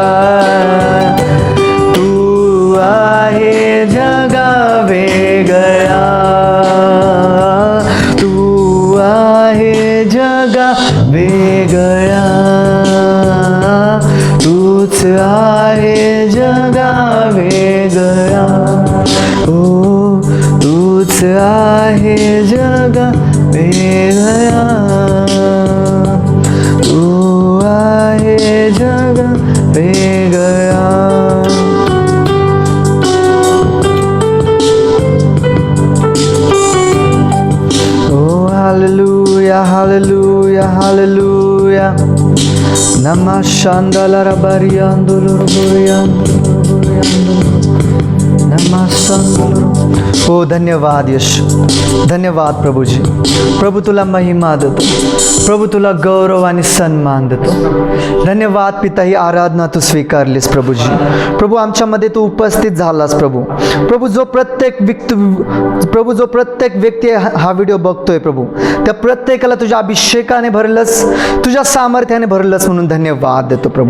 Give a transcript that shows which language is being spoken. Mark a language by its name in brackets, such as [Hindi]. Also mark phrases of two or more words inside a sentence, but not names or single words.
[Marathi] तू आहे जगा वेगळा, तू आहे जगा वेगळा, तूच आहे जगा वेगळा. ओ तूच आहे जगा वेगळा, तू आहे जगा वेगळा. [English] Oh, hallelujah, hallelujah, hallelujah. Namah Shandala Rabariandolo Namah Shandala. [Marathi] हो धन्यवाद यीशु, धन्यवाद प्रभूजी. प्रभू तुला महिमा देतो, प्रभू तुला गौरव आणि सन्मान देतो. धन्यवाद पिता, ही आराधना तू स्वीकारलीस प्रभूजी. प्रभू आमच्यामध्ये तू उपस्थित झालास प्रभू. प्रभू जो प्रत्येक व्यक्ती हा व्हिडिओ बघतोय प्रभू, त्या प्रत्येकाला तुझ्या अभिषेकाने भरलंस, तुझ्या सामर्थ्याने भरलंस म्हणून धन्यवाद देतो प्रभू.